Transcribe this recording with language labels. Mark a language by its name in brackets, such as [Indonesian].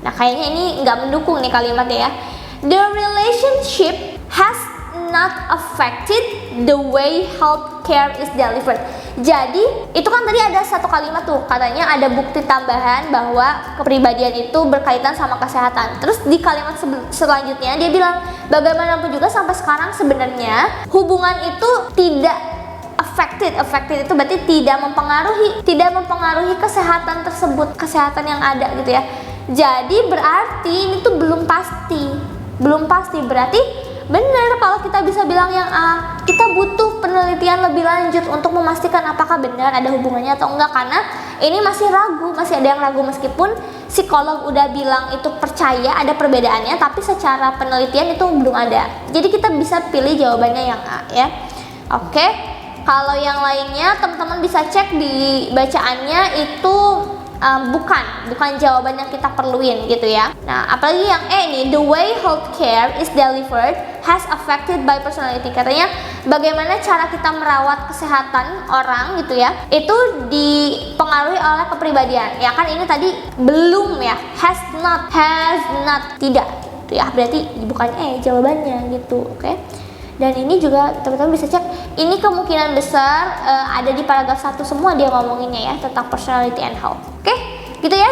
[Indonesian] Nah kayaknya ini nggak mendukung nih kalimatnya ya. [English] The relationship has not affected the way healthcare is delivered. [Indonesian] Jadi itu kan tadi ada satu kalimat tuh katanya ada bukti tambahan bahwa kepribadian itu berkaitan sama kesehatan. Terus di kalimat selanjutnya dia bilang bagaimanapun juga sampai sekarang sebenarnya hubungan itu tidak affected itu berarti tidak mempengaruhi kesehatan tersebut, kesehatan yang ada gitu ya. Jadi berarti ini tuh belum pasti berarti benar kalau kita bisa bilang yang A. Kita butuh penelitian lebih lanjut untuk memastikan apakah benar ada hubungannya atau enggak, karena ini masih ada yang ragu meskipun psikolog udah bilang itu percaya ada perbedaannya, tapi secara penelitian itu belum ada. Jadi kita bisa pilih jawabannya yang A ya. Oke. Kalau yang lainnya teman-teman bisa cek di bacaannya itu bukan jawaban yang kita perluin gitu ya. Nah, apalagi yang E nih, [English] the way healthcare is delivered has affected by personality. [Indonesian] Katanya bagaimana cara kita merawat kesehatan orang gitu ya, itu dipengaruhi oleh kepribadian. Ya kan ini tadi belum ya, [English] has not, [Indonesian] tidak gitu ya. Berarti bukan E jawabannya gitu, oke? Dan ini juga teman-teman bisa cek, ini kemungkinan besar ada di paragraf 1 semua dia ngomonginnya ya tentang [English] personality and health. [Indonesian] Oke, gitu ya.